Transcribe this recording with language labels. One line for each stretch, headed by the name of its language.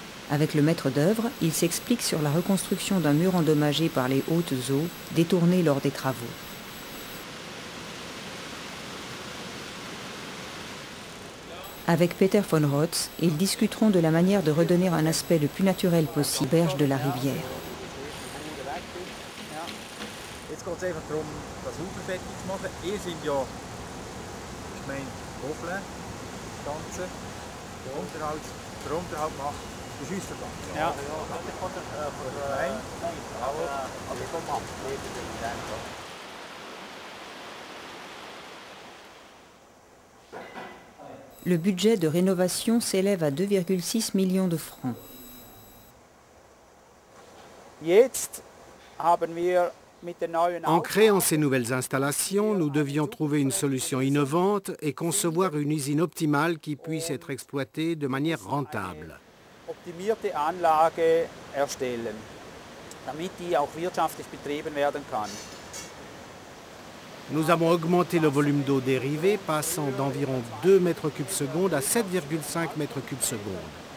French: Avec le maître d'œuvre, il s'explique sur la reconstruction d'un mur endommagé par les hautes eaux détournées lors des travaux. Avec Peter von Rotz, ils discuteront de la manière de redonner un aspect le plus naturel possible aux berges de la rivière.
German: Jetzt geht es einfach darum, das Ufer fertig zu machen. Ihr seid ja Gemeinde Vauflin, das Ganze. Der Unterhalt macht der Schussverband. Ja. Nein? Also komm mal.
French: Le budget de rénovation s'élève à 2,6 millions de francs.
German: Jetzt haben wir
French: En créant ces nouvelles installations, nous devions trouver une solution innovante et concevoir une usine optimale qui puisse être exploitée de manière rentable.
German: Optimierte Anlage erstellen, damit die auch wirtschaftlich betrieben werden kann.
French: Nous avons augmenté le volume d'eau dérivée, passant d'environ 2 mètres cubes secondes à 7,5 mètres cubes secondes.